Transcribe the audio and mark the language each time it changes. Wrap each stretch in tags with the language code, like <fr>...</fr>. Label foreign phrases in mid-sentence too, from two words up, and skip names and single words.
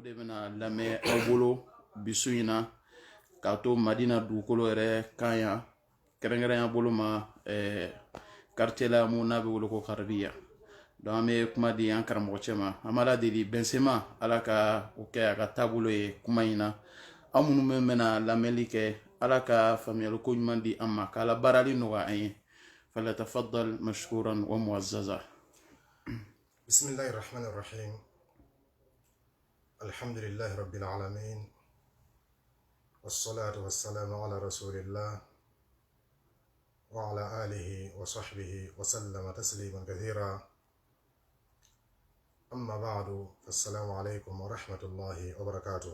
<bm>de bɛna lamɛn aw bolo bisu in na k'a to madina dugukolo yɛrɛ kan yan kɛrɛnkɛrɛnya bolo ma quartier la mun n'a bɛ wele ko Karabiya donc an bɛ kuma di an karamɔgɔ cɛ ma an b'a ladeli Bɛnsema ala ka o kɛ a ka taabolo ye kuma in na an minnu bɛna lamɛnli kɛ ala ka faamuyali ko ɲuman di an ma k'ala baarali nɔgɔya an ye</bm> <ar>فليتفضل مشكورا ومعززا. بسم الله الرحمن الرحيم الحمد لله رب العالمين والصلاة والسلام على رسول الله وعلى آله وصحبه وسلم تسليما كثيرا أما بعد فالسلام عليكم ورحمة الله وبركاته.</ar>